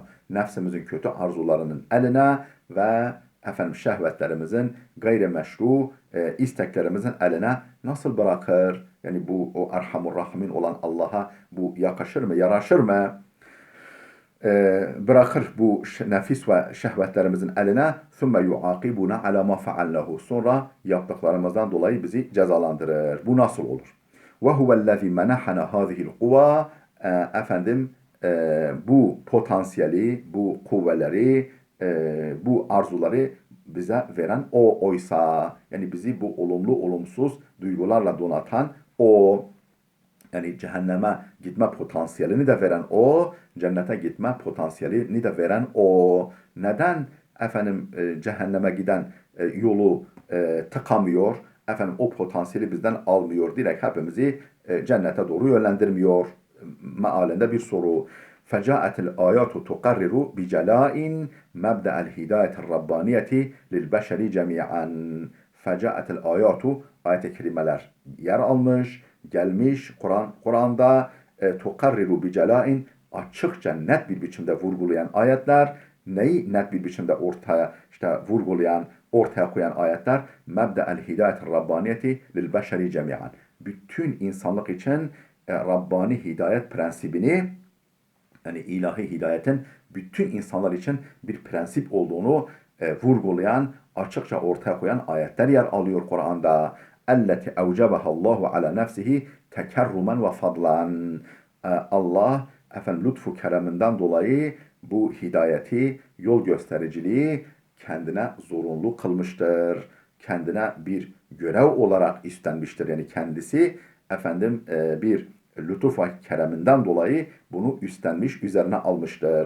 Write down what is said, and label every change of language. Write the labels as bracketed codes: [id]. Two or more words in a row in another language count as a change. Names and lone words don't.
[tr] Nefsimizin kötü arzularının eline ve şehvetlerimizin gayrimeşru isteklerimizin eline nasıl bırakır? Yani bu o [ar] أرحم الراحمين [tr] olan Allah'a bu yakışır mı, yaraşır mı? Bırakır bu nefis ve şehvetlerimizin eline [ar] ثُمَّ يُعَاقِبُنَا عَلَى مَا فَعَلْنَهُ [tr] sonra yaptıklarımızdan dolayı bizi cezalandırır. Bu nasıl olur? [ar] وَهُوَ الَّذِي مَنَحَنَا هَذِهِ الْقُوَى [tr] bu potansiyeli, bu kuvveleri, bu arzuları bize veren o oysa, yani bizi bu olumlu olumsuz duygularla donatan o, yani cehenneme gitme potansiyelini de veren o, cennete gitme potansiyelini de veren o. Neden cehenneme giden yolu tıkamıyor? O potansiyeli bizden almıyor. Direkt hepimizi cennete doğru yönlendirmiyor. Mealinde bir soru. [ar] فجاءت الآيات تقرر بجلاء مبدأ الهداية الربانية للبشر جميعا. فجاءت الآيات [tr] ayet-i kerimeler yer almış, gelmiş Kur'an'da [ar] تقرر بجلاء [tr] açıkça net bir biçimde vurgulayan ayetler. Neyi net bir biçimde vurgulayan, ortaya koyan ayetler? [ar] مبدأ الهداية الربانية للبشر جميعا. [tr] Bütün insanlık için Rabbani hidayet prensibini, yani ilahi hidayetin bütün insanlar için bir prensip olduğunu vurgulayan, açıkça ortaya koyan ayetler yer alıyor Kur'an'da. [ar] اَلَّتِ اَوْجَبَهَا اللّٰهُ عَلَى نَفْسِهِ تَكَرُّمًا وَفَضْلًا. [tr] Allah lütfu kereminden dolayı bu hidayeti, yol göstericiliği kendine zorunlu kılmıştır. Kendine bir görev olarak üstlenmiştir. Yani kendisi bir lütuf ve kereminden dolayı bunu üstlenmiş, üzerine almıştır.